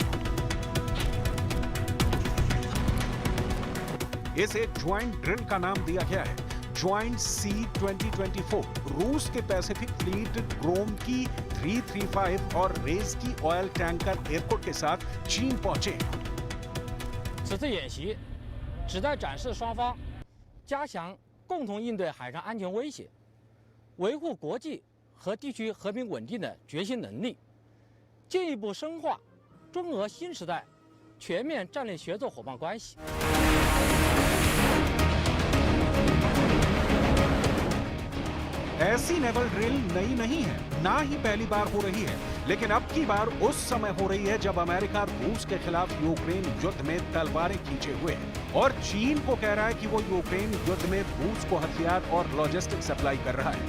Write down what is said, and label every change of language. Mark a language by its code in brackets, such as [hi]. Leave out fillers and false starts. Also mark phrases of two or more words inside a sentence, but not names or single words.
[hi] इसे [en] joint drill [hi] का नाम दिया गया है, ज्वाइंट सी 2024। रूस के पैसिफिक फ्लीट ग्रोम की 335 और रेस की [en] oil tanker airport [hi] के साथ चीन पहुंचे। [zh] 此次演习旨在展示双方加强共同应对海上安全威胁、维护国际和地区和平稳定的决心能力，进一步深化中俄新时代全面战略协作伙伴关系。 [hi] ऐसी [en] naval drill [hi] नई नहीं है, ना ही पहली बार हो रही है, लेकिन अब की बार उस समय हो रही है जब अमेरिका रूस के खिलाफ यूक्रेन युद्ध में तलवारें खींचे हुए है और चीन को कह रहा है कि वो यूक्रेन युद्ध में रूस को हथियार और [en] logistic supply [hi] कर रहा है।